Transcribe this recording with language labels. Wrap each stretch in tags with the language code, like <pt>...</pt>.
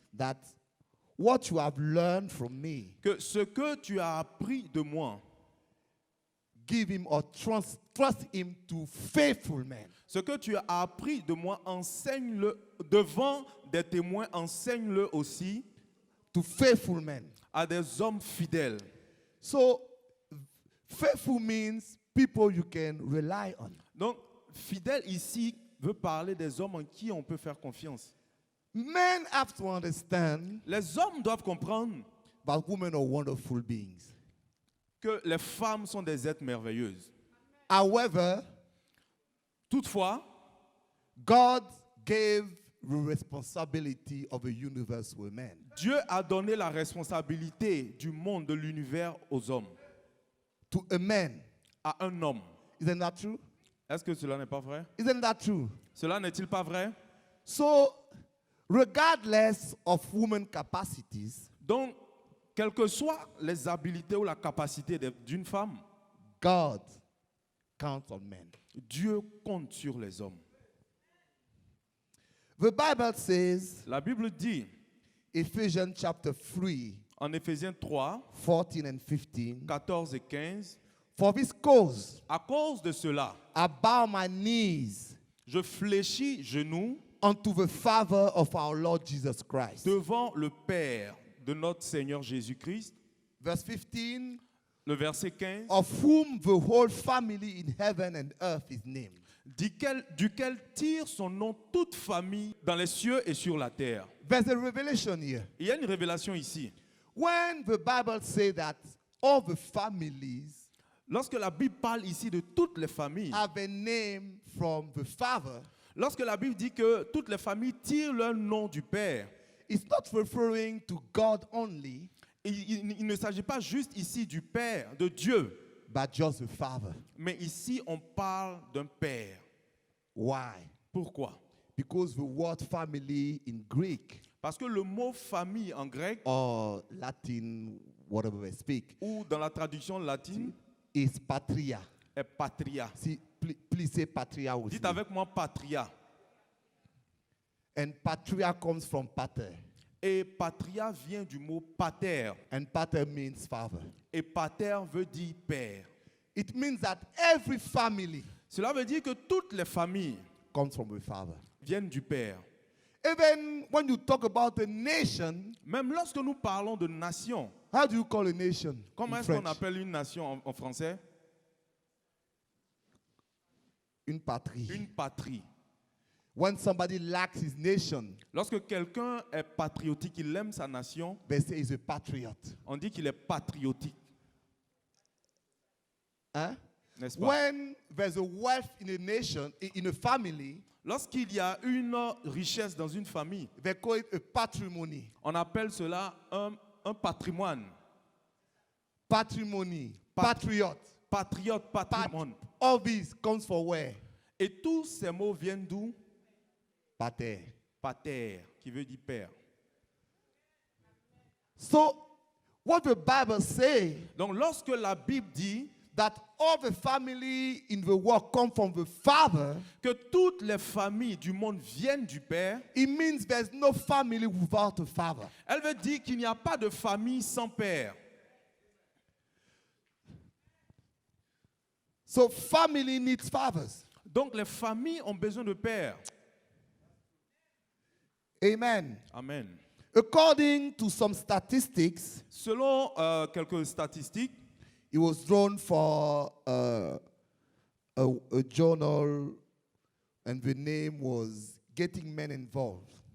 <en>that what you have learned from me,</en> <fr>que ce que tu as appris de moi,</fr> <en>give him or trust him to faithful men.</en> <fr>ce que tu as appris de moi, enseigne-le devant des témoins, enseigne-le aussi</fr> <en>To faithful men.</en> <fr>à des hommes fidèles.</fr> <en>So, faithful means people you can rely on.</en> <fr>Donc, fidèle ici veut parler des hommes en qui on peut faire confiance.</fr> <en>Men have to understand</en> <fr>Les hommes doivent comprendre</fr> <en>that women are wonderful beings.</en> <fr>que les femmes sont des êtres merveilleuses.</fr> <en>However,</en> <fr>Toutefois,</fr> <en>God gave the responsibility of the universe to men.</en> <fr>Dieu a donné la responsabilité du monde, de l'univers aux hommes,</fr> <en>To a man.</en> <fr>à un homme.</fr> <en>Isn't that true?</en> <fr>Est-ce que cela n'est pas vrai?</fr> <en>Isn't that true?</en> <fr>Cela n'est-il pas vrai?</fr> <en>So, regardless of women capacities,</en> <fr>Donc, quelles que soient les habiletés ou la capacité d'une femme,</fr> <en>God counts on men.</en> <fr>Dieu compte sur les hommes.</fr> <en>The Bible says,</en> <fr>La Bible dit,</fr> <en>Ephesians chapter 3,</en> <fr>en Éphésiens 3,</fr> <en>14 and 15,</en> <fr>14 et 15,</fr> <en>for this cause</en> <fr>à cause de cela,</fr> <en>I bow my knees</en> <fr>je fléchis genoux</fr> <en>unto the Father of our Lord Jesus Christ.</en> <fr>devant le Père de notre Seigneur Jésus-Christ.</fr> <en>Verse 15,</en> <fr>Le verset 15,</fr> <en>of whom the whole family in heaven and earth is named.</en> <fr>duquel tire son nom toute famille dans les cieux et sur la terre.</fr> <en>There's a revelation here.</en> <fr>Il y a une révélation ici.</fr> <en>When the Bible says that all the families</en> <fr>Lorsque la Bible parle ici de toutes les familles,</fr> <en>have a name from the Father,</en> <fr>lorsque la Bible dit que toutes les familles tirent leur nom du Père,</fr> <en>it's not referring to God only,</en> <fr>il ne s'agit pas juste ici du Père, de Dieu,</fr> <en>but just the Father.</en> <fr>mais ici on parle d'un Père.</fr> <en>Why?</en> <fr>Pourquoi?</fr> <en>Because the word family in Greek</en> <fr>Parce que le mot famille en grec,</fr> <en>or Latin, whatever they speak,</en> <fr>ou dans la traduction latine,</fr> <en>is patria.</en> <fr>est patria.</fr> <en>See, please say patria with</en> <fr>Dites</fr> <en>me.</en> <fr>avec moi patria.</fr> <en>And patria comes from pater.</en> <fr>Et patria vient du mot pater.</fr> <en>And pater means father.</en> <fr>Et pater veut dire père.</fr> <en>It means that every family</en> <fr>Cela veut dire que toutes les familles</fr> <en>comes from the father.</en> <fr>viennent du père.</fr> <en>Even when you talk about a nation,</en> <fr>Même lorsque nous parlons de nation,</fr> <en>how do you call a nation</en> <fr>comment</fr> <en>in</en> <fr>est-ce qu'on</fr> <en>French?</en> <fr>appelle une nation en français? Une patrie. Une patrie.</fr> <en>When somebody lacks his nation,</en> <fr>Lorsque quelqu'un est patriotique, il aime sa nation,</fr> <en>they say he's a patriot.</en> <fr>on dit qu'il est patriotique, Huh? n'est-ce pas?</fr> <en>When there's a wealth in a nation, in a family,</en> <fr>Lorsqu'il y a une richesse dans une famille,</fr> <en>they call it a patrimony.</en> <fr>on appelle cela un patrimoine.</fr> <en>Patrimony. Pat- Patriot.</en> <fr>Patriote, patrimoine.</fr> <en>All these comes from where?</en> <fr>Et tous ces mots viennent d'où?</fr> <en>Pater.</en> <fr>Pater, qui veut dire père.</fr> <en>So, what the Bible says</en> <fr>Donc lorsque la Bible dit</fr> <en>that all the family in the world come from the Father,</en> <fr>que toutes les familles du monde viennent du Père,</fr> <en>it means there's no family without a Father.</en> <fr>elle veut dire qu'il n'y a pas de famille sans père.</fr> <en>So, family needs fathers.</en> <fr>Donc les familles ont besoin de pères. Amen. Amen.</fr> <en>According to some statistics,</en> <fr>Selon quelques statistiques,</fr> <en>it was drawn for a journal, and the name was Getting Men Involved.</en>